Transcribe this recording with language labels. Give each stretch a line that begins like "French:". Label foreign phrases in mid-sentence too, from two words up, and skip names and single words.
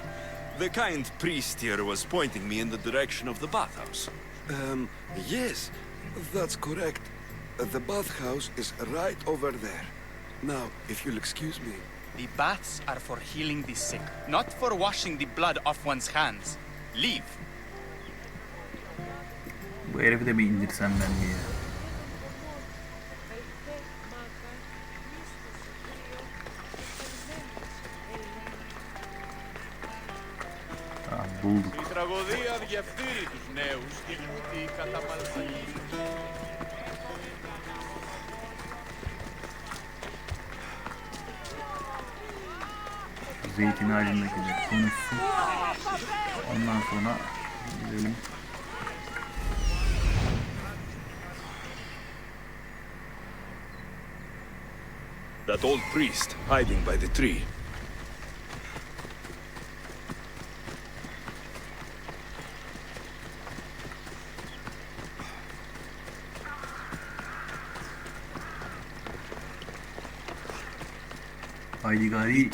English: The kind priest here was pointing me in the direction of the bathhouse. Yes, that's correct. The bathhouse is right over there. Now, if you'll excuse me. The baths are for healing the sick, not for washing the blood off one's hands. Leave.
Turkish: Bu herifi de bir indirsem ben diye. Tamam, bulduk.
Greek: Η τραγωδία διαφθείρει τους νέους και κούτοι κατά μαλσακίζουν.
Turkish: Zeytin ağacındakiler konuşsun. Ondan sonra gidelim.
English: That old priest hiding by the tree. The